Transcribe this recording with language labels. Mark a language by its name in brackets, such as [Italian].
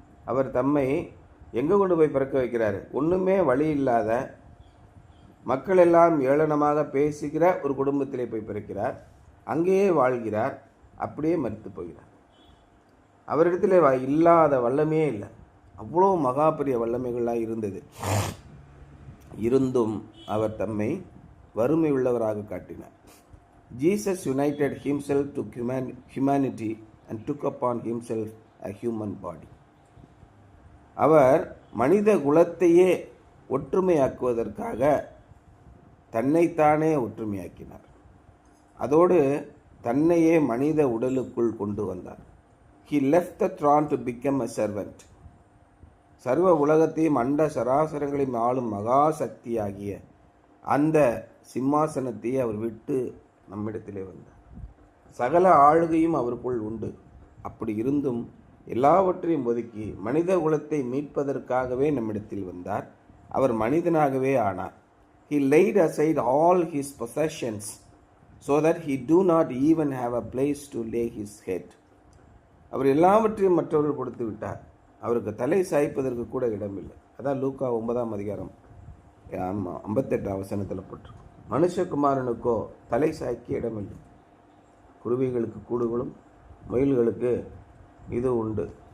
[Tamil] அவர் தம்மை எங்கே கொண்டு போய் பிறக்க வைக்கிறாரு? ஒன்றுமே வழி இல்லாத மக்கள் எல்லாம் ஏளனமாக பேசுகிற ஒரு குடும்பத்திலே போய் பிறக்கிறார். அங்கேயே வாழ்கிறார், அப்படியே மரித்து போகிறார். அவரிடத்தில் இல்லாத வல்லமையே இல்லை. அவ்வளோ மகா பெரிய வல்லமைகள்லாம் இருந்தது. இருந்தும் அவர் தம்மை வறுமை உள்ளவராக காட்டினார். [English] Jesus united himself to humanity and took upon himself a human body. [Tamil] அவர் மனித குலத்தையே ஒற்றுமையாக்குவதற்காக தன்னைத்தானே ஒற்றுமையாக்கினார். அதோடு தன்னையே மனித உடலுக்குள் கொண்டு வந்தார். [English] He left the throne to become a servant. [Tamil] சர்வ உலகத்தையும் அண்ட சராசரங்களையும் ஆளும் மகா சக்தியாகிய அந்த சிம்மாசனத்தை அவர் விட்டு நம்மிடத்திலே வந்தார். சகல ஆளுகையும் அவருக்குள் உண்டு. அப்படி இருந்தும் எல்லாவற்றையும் ஒதுக்கி மனித குலத்தை மீட்பதற்காகவே நம்மிடத்தில் வந்தார். அவர் மனிதனாகவே ஆனார். [English] He laid aside all his possessions so that he do not even have a place to lay his head. [Tamil] அவர் எல்லாவற்றையும் மற்றவர்கள் கொடுத்து விட்டார். அவருக்கு தலை சாய்ப்பதற்கு கூட இடமில்லை. அதான் லூக்கா 9ஆம் அதிகாரம் 58 வசனத்தில் போட்டிருக்கும். மனுஷகுமாரனுக்கோ தலை சாய்க்க இடமில்லை. குருவிகளுக்கு கூடுகளும் முயல்களுக்கு இது உண்டு.